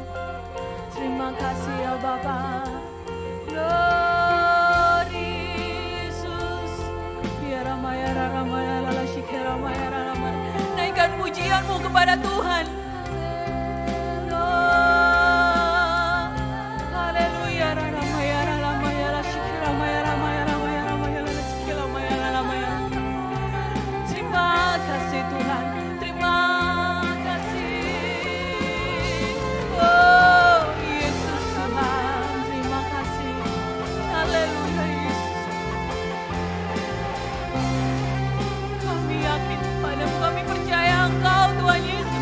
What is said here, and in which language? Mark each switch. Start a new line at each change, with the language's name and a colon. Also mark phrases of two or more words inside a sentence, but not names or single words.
Indonesian: Terima kasih ya Bapa. Glory Yesus. Ya Ramaya Ramaya Lala Shikera Maya Ramaya. Naikkan pujianmu kepada Tuhan. Haleluya Ramaya Ramaya Lala Shikera Maya Ramaya Ramaya Ramaya Lala Shikera Maya Ramaya. Terima kasih Tuhan. Terima kasih. Oh Yesus Tuhan, terima kasih. Haleluya Yesus. Kami yakin padamu, kami percaya Engkau Tuhan Yesus.